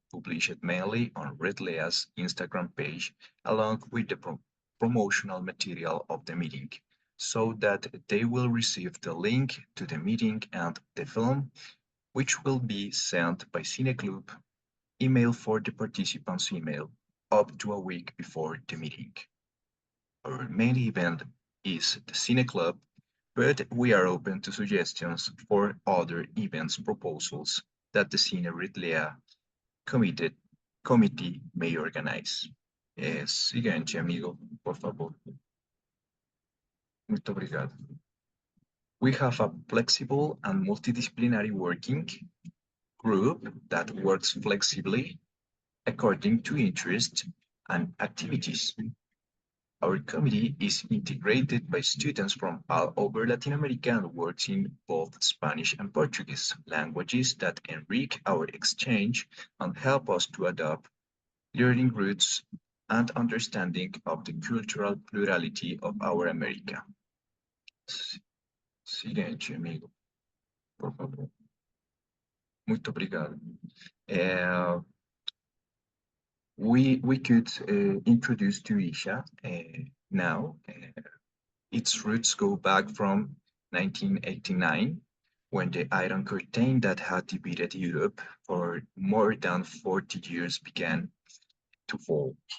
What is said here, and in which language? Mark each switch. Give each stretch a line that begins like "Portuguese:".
English: published mainly on Red LEHA's Instagram page, along with the promotional material of the meeting, so that they will receive the link to the meeting and the film, which will be sent by Cine Club email for the participants' email up to a week before the meeting. Our main event is the Cine Club, but we are open to suggestions for other events proposals that the Cine Red LEHA committee may organize.
Spanish: Siguiente, amigo, por favor.
Portuguese: Muito obrigado.
English: We have a flexible and multidisciplinary working group that works flexibly according to interests and activities. Our committee is integrated by students from all over Latin America and works in both Spanish and Portuguese, languages that enrich our exchange and help us to adopt learning routes and understanding of the cultural plurality of our America.
Spanish: Siguiente, amigo, por favor.
Portuguese: Muito obrigado.
English: We could introduce to Isha now. Its roots go back from 1989, when the Iron Curtain that had divided Europe for more than 40 years began to fall.